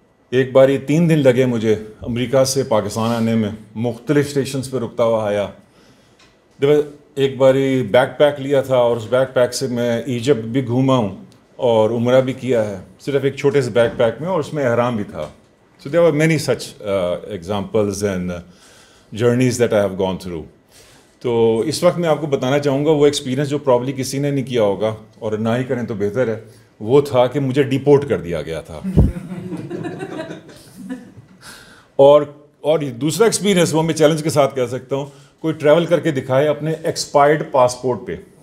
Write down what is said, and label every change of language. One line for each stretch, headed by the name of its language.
Urdu: ایک باری 3 دن لگے مجھے امریکہ سے پاکستان آنے میں, مختلف اسٹیشنز پہ رکتا ہوا آیا. ایک باری بیک پیک لیا تھا اور اس بیک پیک سے میں ایجپٹ بھی گھوما ہوں اور عمرہ بھی کیا ہے, صرف ایک چھوٹے سے بیک پیک میں, اور اس میں احرام بھی تھا.
English: So there were many such examples and journeys that I have gone through.
Urdu: تو اس وقت میں آپ کو بتانا چاہوں گا وہ ایکسپیرینس جو پرابلی کسی نے نہیں کیا ہوگا, اور نہ ہی کریں تو بہتر ہے, وہ تھا کہ مجھے ڈیپورٹ کر دیا گیا تھا. اور دوسرا ایکسپیرینس وہ میں چیلنج کے ساتھ کہہ سکتا ہوں, کوئی ٹریول کر کے دکھائے اپنے ایکسپائرڈ پاسپورٹ پہ.